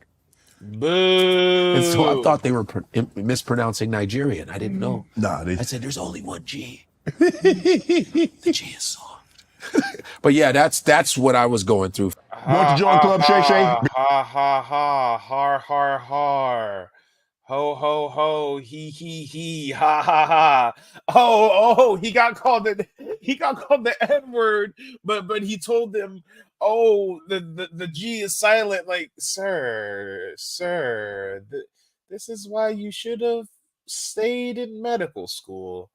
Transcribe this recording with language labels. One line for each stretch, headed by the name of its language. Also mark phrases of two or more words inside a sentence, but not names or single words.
English: boo. and so I thought they were mispronouncing Nigerian. I didn't know. Nah, I said, there's only one G. The G is soft. But yeah, that's what I was going through. Going to join Club Shay Shay? Ha ha ha, har har har. Ho ho ho, he, ha ha ha. Oh, he got called the N-word, but he told them, oh, the G is silent. Like, sir, this is why you should have stayed in medical school.